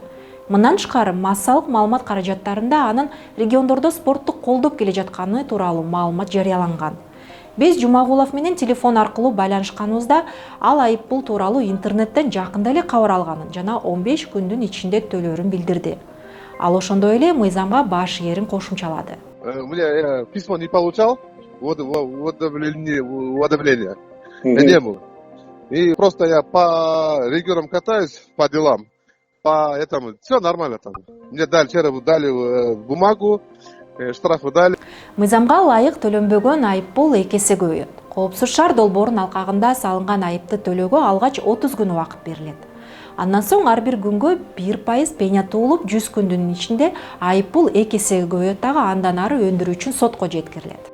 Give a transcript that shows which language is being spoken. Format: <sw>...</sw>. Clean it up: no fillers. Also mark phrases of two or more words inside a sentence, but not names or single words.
<ky>Мындан тышкары массалык маалымат каражаттарында анын региондордо спорттук колдоп келе жатканы тууралуу маалымат жарыяланган. Биз Жумагулов менен телефон аркылуу байланышканыбызда ал айыппул тууралуу интернеттен жакында эле кабар алганын жана 15 күндүн ичинде төлөөрүн билдирди. Ал ошондой эле мыйзамга баш ээрин кошумчалады.</ky> <ru>У меня письмо не получал, уведомление. Не было. И просто я по регионам катаюсь, по делам. По этому все нормально там. Мне вчера дали бумагу, штрафы дали.</ru> <ky>Мыйзамга ылайык төлөнбөгөн айыппул 2 эсе көбөйөт. Коопсуз шаар долбоорунун алкагында салынган айыпты төлөөгө алгач 30 күн убакыт берилет. Андан соң ар бир күнгө 1% пеня туулуп, 100 күндүн ичинде айыппул 2 эсеге көбөйөт дагы, андан ары өндүрүү үчүн сотко жеткирилет.</ky>